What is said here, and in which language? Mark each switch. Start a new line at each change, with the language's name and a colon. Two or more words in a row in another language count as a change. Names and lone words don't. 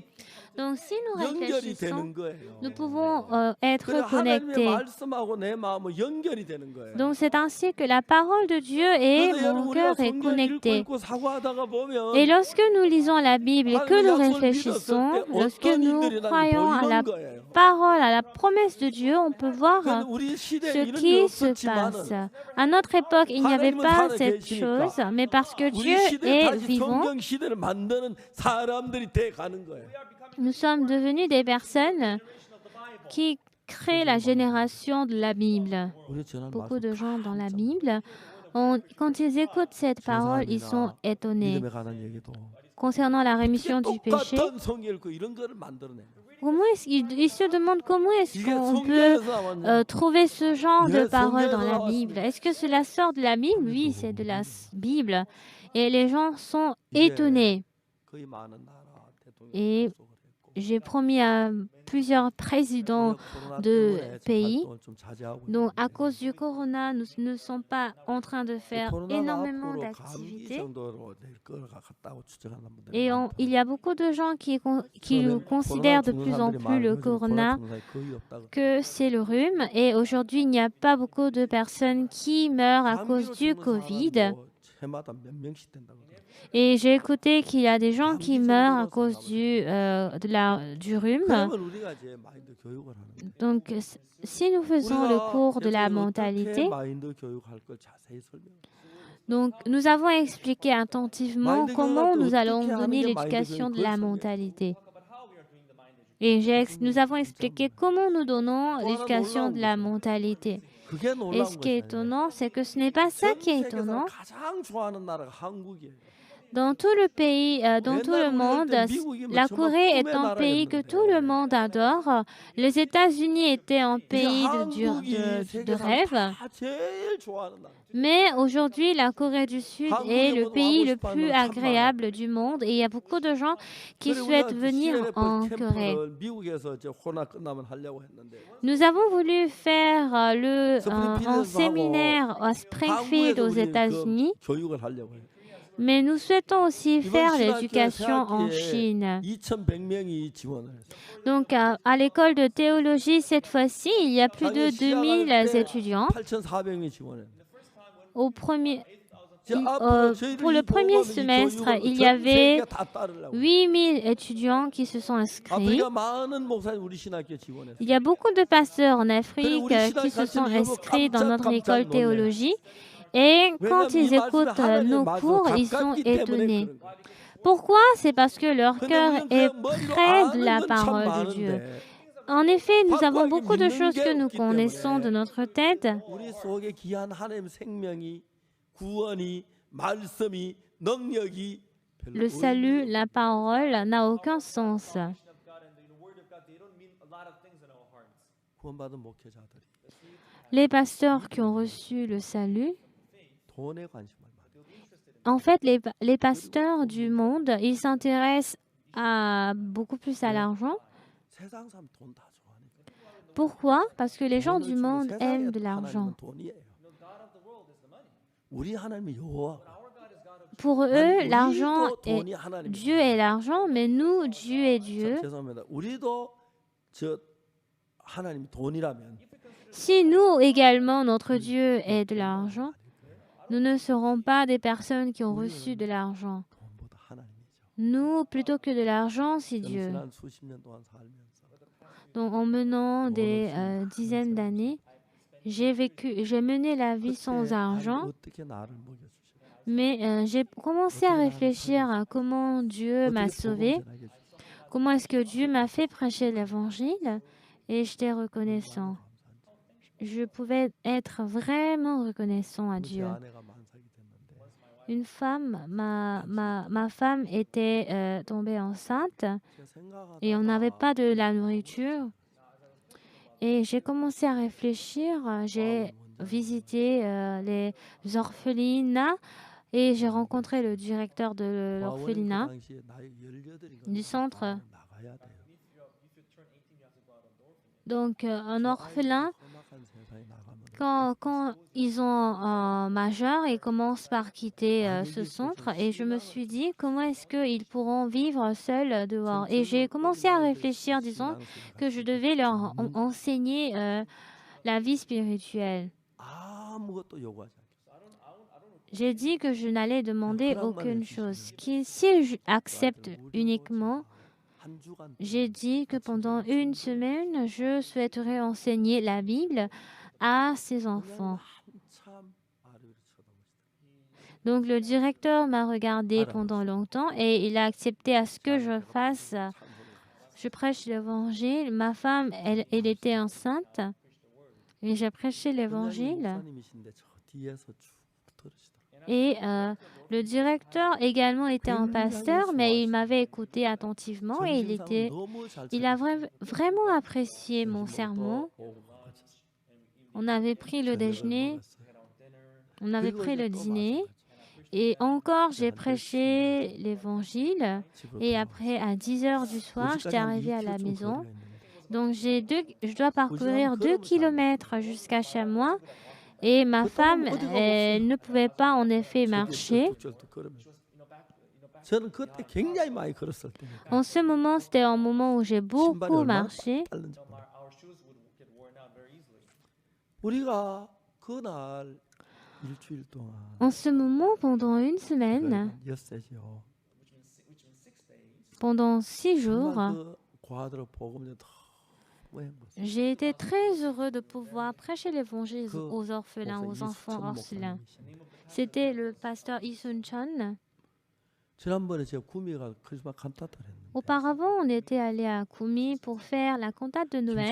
French: Donc si nous
Korean: 연결이
French: réfléchissons,
Korean: 되는 거예요.
French: nous pouvons être
Korean: 그래 하나님의
French: connectés.
Korean: 말씀하고 내 마음은 연결이 되는 거예요.
French: Donc c'est ainsi que la parole de Dieu et
Korean: 그래서
French: mon
Korean: 여러분
French: cœur
Korean: 우리가
French: est
Korean: 성경 읽고
French: connecté.
Korean: 있고 사고하다가 보면
French: Et lorsque nous lisons la Bible et que nous réfléchissons, lorsque nous croyons à la parole, à la promesse de Dieu, on peut voir
Korean: 우리 시대에
French: ce
Korean: 이런 게
French: qui se
Korean: 없었지만은
French: passe. À notre époque, il n'y avait pas cette chose, mais parce que
Korean: 우리
French: Dieu
Korean: 시대에
French: est
Korean: 다시
French: vivant,
Korean: 성경 시대를 만드는 사람들이 돼 가는 거예요.
French: nous sommes devenus des personnes qui créent la génération de la Bible.
Korean: 우리 전한
French: Beaucoup de gens dans la Bible, quand ils écoutent cette parole, ils sont étonnés.
Korean: 믿음에 관한 얘기도
French: Concernant la rémission du péché,
Korean: 똑같은 성경 읽고 이런 거를 만들어내.
French: comment ils se demandent comment est-ce
Korean: 이게
French: qu'on peut
Korean: 성경에서 나왔냐?
French: trouver ce genre de Yes, paroles dans
Korean: 성경에서
French: la Bible. Est-ce que cela sort de la Bible? Oui, c'est de la Bible. Et les gens sont étonnés.
Korean: 거의 많은 나라 대통령
French: Et
Korean: 약속을 했고.
French: j'ai promis à plusieurs présidents
Korean: 코로나
French: de
Korean: 때문에 지금
French: pays.
Korean: 활동을 좀 자제하고
French: Donc, à
Korean: 있는데
French: cause du corona, nous ne sommes pas en train de faire
Korean: 코로나가
French: énormément
Korean: 앞으로 감기
French: d'activités.
Korean: 정도로 될 것 같다고 추정하는 분들이
French: Et
Korean: 많다.
French: il y a beaucoup de gens qui
Korean: 저는
French: considèrent de
Korean: 코로나
French: plus en
Korean: 죽는
French: plus le
Korean: 사람들이 많아요.
French: corona
Korean: 코로나 증상이 거의 없다고.
French: que c'est le rhume. Et aujourd'hui, il n'y a pas beaucoup de personnes qui meurent à cause
Korean: 감기로
French: du
Korean: 죽는
French: Covid.
Korean: 사람도 해마다 몇 명씩 된다고. 그래요.
French: Et j'ai écouté qu'il y a des gens qui meurent à cause du rhume.
Korean: 그러면 우리가 이제 마인드 교육을 하는 거예요.
French: Donc, si nous faisons le cours de la mentalité,
Korean: 마인드 교육할 걸 자세히 설명.
French: donc nous avons expliqué attentivement comment nous allons donner Mind l'éducation de la Mind mentalité. Et nous avons expliqué comment nous donnons l'éducation de la mentalité.
Korean: 그게
French: Et
Korean: 놀라운
French: ce qui est
Korean: 것이에요.
French: étonnant, c'est que ce n'est pas ça qui est
Korean: 전 세계에서
French: étonnant.
Korean: 가장 좋아하는 나라가 한국이에요.
French: Dans tout le pays, dans tout le monde, la Corée est un pays que tout le monde adore. Les États-Unis étaient un pays de rêve.
Korean: 다 제일 좋아하는 나라.
French: Mais aujourd'hui, la Corée du Sud est le pays le plus agréable du monde et il y a beaucoup de gens qui souhaitent venir en Corée.
Korean: 미국에서 이제 코로나 끝나면 하려고 했는데
French: Nous avons voulu faire un séminaire à Springfield aux
Korean: 한국에서 우리
French: États-Unis,
Korean: 교육을 하려고 해요.
French: mais nous souhaitons aussi faire
Korean: 이번
French: l'éducation en
Korean: 신학교에
French: Chine.
Korean: 2,100명이 지원을 했어요.
French: Donc, à l'école de théologie, cette fois-ci, il y a plus de 2000 étudiants.
Korean: 8,400명이 지원했어요.
French: Pour le premier semestre, il y avait 8000 étudiants qui se sont inscrits.
Korean: 아프리카 많은 목사님 우리 신학교 지원했어요.
French: Il y a beaucoup de pasteurs en Afrique qui se sont inscrits dans notre école de théologie. Et quand ils écoutent nos cours, ils sont étonnés. Pourquoi? C'est parce que leur cœur est près de la parole de Dieu. En effet, nous avons beaucoup de choses que nous connaissons de notre tête.
Korean: 우리 속에 귀한 하나님 생명이 구원이 말씀이 능력이
French: Le salut, la parole n'a aucun sens.
Korean: 구원받은 목회자들이
French: Les pasteurs qui ont reçu le salut,
Korean: 돈에 관심을 많이.
French: en fait, les pasteurs du monde, ils s'intéressent beaucoup plus à l'argent.
Korean: 세상 사람 돈 다 좋아하니까.
French: Pourquoi? Parce que les gens
Korean: 돈을
French: du
Korean: 주고
French: monde aiment
Korean: 세상의
French: de l'argent.
Korean: 하나님은 돈이에요. 우리 하나님이 여호와.
French: Pour eux, l'argent est
Korean: 돈이 하나님이.
French: Dieu est l'argent, mais nous, Dieu est Dieu.
Korean: 죄송합니다. 우리도 저 하나님이 돈이라면
French: Si nous également, notre Dieu est de l'argent, nous ne serons pas des personnes qui ont reçu de l'argent.
Korean: 돈보다 하나님이죠.
French: Nous, plutôt que de l'argent, c'est
Korean: 저는
French: Dieu.
Korean: 지난 수십 년 동안 살면서
French: Donc, en menant des dizaines d'années, j'ai mené la vie sans
Korean: 그때
French: argent,
Korean: 어떻게 나를 먹여주시고
French: mais j'ai commencé à réfléchir à comment Dieu m'a
Korean: 어떻게 복음
French: sauvé,
Korean: 전하게 해주시고
French: comment est-ce que Dieu m'a fait prêcher l'évangile, et j'étais reconnaissant. Je pouvais être vraiment reconnaissant à
Korean: 제
French: Dieu.
Korean: 아내가 만삭이 됐는데
French: Une femme, ma femme était tombée enceinte
Korean: 제가 생각하다가
French: et on n'avait pas de la nourriture. Et j'ai commencé à réfléchir. J'ai visité les orphelinats et j'ai rencontré le directeur de l'orphelinat
Korean: 그 당시에 나이 18인가
French: du centre.
Korean: 나가야 돼요.
French: Donc, un orphelin,
Korean: 험악한 세상에 나가면
French: quand ils sont majeurs, ils commencent par quitter ce centre. Et je me suis dit, comment est-ce qu'ils pourront vivre seuls dehors? Et j'ai commencé à réfléchir, disons, que je devais leur enseigner la vie spirituelle.
Korean: 아무것도 요구하지 않겠어요.
French: J'ai dit que je n'allais demander aucune chose. S'ils acceptent uniquement,
Korean: 한 주간
French: j'ai dit que pendant une semaine, je souhaiterais enseigner la Bible à ces enfants.
Korean: 한참 아래로 쳐다보시더라고요.
French: Donc le directeur m'a regardé pendant longtemps et il a accepté à ce que je fasse. Je prêche l'évangile. Ma femme, elle était enceinte et j'ai prêché l'évangile.
Korean: 목사님이신데 저 뒤에서 쭉 들으시더라고요.
French: Et le directeur également était un pasteur, mais il m'avait écouté attentivement et il a vraiment apprécié mon sermon. On avait pris le déjeuner, on avait pris le dîner et encore j'ai prêché l'évangile et après à 10 heures du soir, j'étais arrivée à la maison. Donc je dois parcourir 2 kilomètres jusqu'à chez moi et ma femme, elle ne pouvait pas en effet marcher.
Korean: 저는 그때 굉장히 많이 걸었을 때니까.
French: En ce moment, c'était un moment où j'ai
Korean: 신발이
French: beaucoup
Korean: 얼마나
French: marché.
Korean: 빠른지 몰라요. 우리가 그날 일주일 동안
French: En ce moment, pendant une semaine,
Korean: 엿새죠.
French: pendant 6 jours,
Korean: 정말 그 과들을 복음을 너무 행복했어요.
French: j'ai été très heureux de pouvoir prêcher l'évangile
Korean: 그
French: aux orphelins, aux
Korean: 목사
French: enfants
Korean: 이수천
French: orphelins.
Korean: 목사님이신데
French: C'était le pasteur Isun Chon.
Korean: 지난번에 제가 구미가 크리스마스 칸타타를 했는데
French: Auparavant, on était allé à Koumi pour faire la cantate de Noël.